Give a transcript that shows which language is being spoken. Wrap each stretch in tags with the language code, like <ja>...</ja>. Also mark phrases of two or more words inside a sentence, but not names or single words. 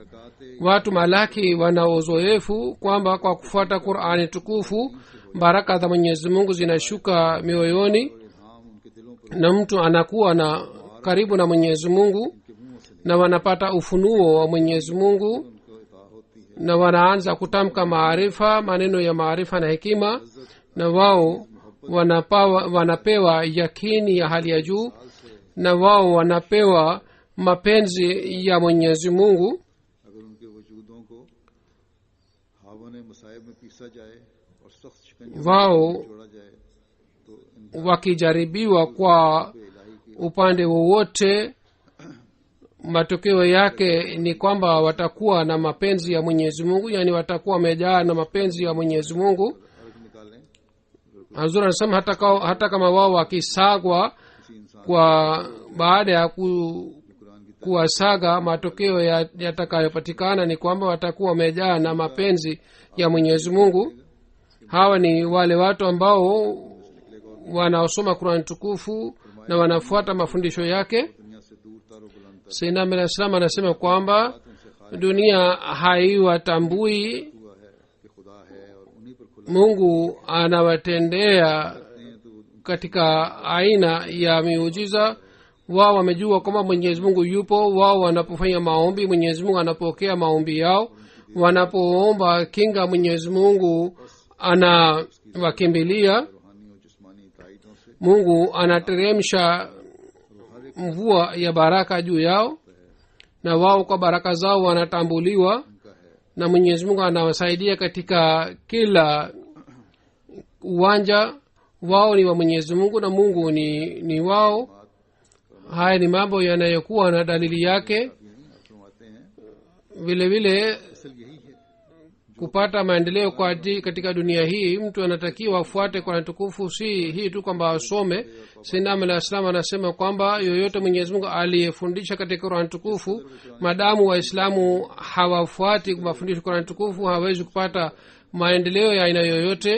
<sw>Watu malaki wana uzoefu kwamba kwa kufuata Qur'ani tukufu baraka za Mwenyezi Mungu zinashuka mioyoni</sw> <ur>الہام ان کے دلوں پر</ur> <sw>na mtu anakuwa na karibu na Mwenyezi Mungu na wanapata ufunuo wa Mwenyezi Mungu</sw> <ur>ان کو عطا ہوتی ہے.</ur> <sw>na wanaanza kutamka maarifa, maneno ya maarifa na hekima, na wao wanapewa yakini ya hali ya juu, na wao wanapewa mapenzi ya Mwenyezi Mungu.</sw> <ur>اگر ان کے وجودوں کو ہاون مصائب میں پیسا جائے اور سخت شکنجے</ur> <sw>Wao</sw> <ur>میں جوڑا جائے تو ان</ur> <sw>wakijaribiwa kwa upande wowote, matokeo yake ni kwamba watakuwa na mapenzi ya Mwenyezi Mungu, yani watakuwa wamejaa na mapenzi ya Mwenyezi Mungu.</sw> <ur>عرق نکالیں</ur> <sw>Hazur anasema hata kama wao wakisagwa</sw> <ur>کسی انسان</ur> <sw>kwa baada ya</sw> <ur>قرآن کی</ur> <sw>kuwasaga, matokeo yatakayopatikana ni kwamba watakuwa wamejaa na mapenzi ya Mwenyezi Mungu. Hawa ni wale watu ambao wanaosoma Qur'an tukufu na wanafuata mafundisho yake.</sw> <ur>دنیا سے دور تارو بلند تک</ur> <sw>Sayyidina Islam anasema kwamba</sw> <ur>ان سے</ur> <sw>dunia haiwatambui,</sw> <ur>ہوا ہے کہ خدا ہے اور انہی پر کھلا</ur> <sw>Mungu anawatendea</sw> <ur>ہیں تو وہ</ur> <sw>katika aina ya miujiza. Wao wamejua kwamba Mwenyezi Mungu yupo. Wao wanapofanya maombi, Mwenyezi Mungu anapokea maombi yao. Wanapoomba kinga, Mwenyezi Mungu anawakimbilia.</sw> <ur>روحانی اور جسمانی تائیدوں سے</ur> <sw>Mungu anateremsha mvua ya baraka juu yao, na wao kwa baraka zao wanatambuliwa,</sw> <ur>ان کا ہے.</ur> <sw>na Mwenyezi Mungu anawasaidia katika kila uwanja. Wao ni wa Mwenyezi Mungu na Mungu ni wao. Haya ni mambo yanayokuwa na dalili yake.</sw> <ur>آپ فرماتے ہیں</ur> <sw>Vile vile</sw> <ur>اصل یہی ہے</ur> <sw>kupata maendeleo katika dunia hii, mtu anatakiwa afuate Qur'an tukufu, si hii tu kwamba asome. Sinam al-Islam anasema kwamba yoyote Mwenyezi Mungu aliyefundisha katika Qur'an tukufu, madamu waislamu hawafuati mafundisho Qur'an tukufu, hawezi kupata maendeleo ya aina yoyote.</sw>